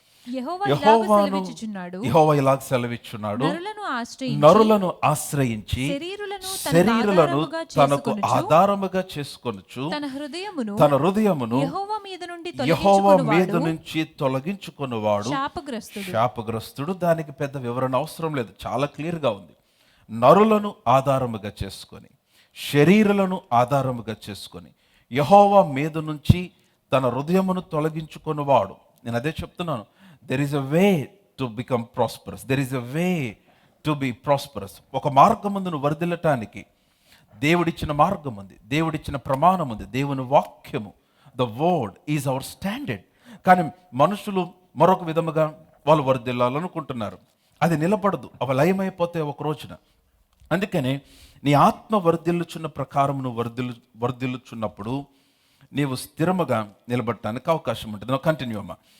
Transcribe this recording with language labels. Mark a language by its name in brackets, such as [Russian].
[Telugu] యెహోవా ఇలాగ సెలవిచ్చున్నాడు, నరులను ఆశ్రయించి శరీరులను తనకు ఆధారముగా చేసుకొనుచు తన హృదయమును యెహోవా మీద నుంచి తొలగించుకొనువాడు శాపగ్రస్తుడు. దానికి పెద్ద వివరణ అవసరం లేదు, చాలా క్లియర్గా ఉంది. నరులను ఆధారముగా చేసుకొని, శరీరులను ఆధారముగా చేసుకొని యెహోవా మీద నుంచి తన హృదయమును తొలగించుకొనువాడు. నేను అదే చెప్తున్నాను. [English] There is a way to become prosperous. There is a way to be prosperous. [Telugu] ఒక మార్గమందు నువ్వు వర్ధిల్లటానికి దేవుడిచ్చిన మార్గం ఉంది, దేవుడిచ్చిన ప్రమాణం ఉంది, దేవుని వాక్యము. [English] The word is our standard. [Telugu] కానీ మనుషులు మరొక విధముగా వాళ్ళు వర్ధిల్లాలనుకుంటున్నారు. అది నిలబడదు, అవి లయమైపోతే ఒక రోజున. అందుకనే నీ ఆత్మ వర్ధిల్లుచున్న ప్రకారం నువ్వు వర్ధిల్లుచున్నప్పుడు నీవు స్థిరముగా నిలబడటానికి అవకాశం ఉంటుంది. కంటిన్యూ అమ్మా.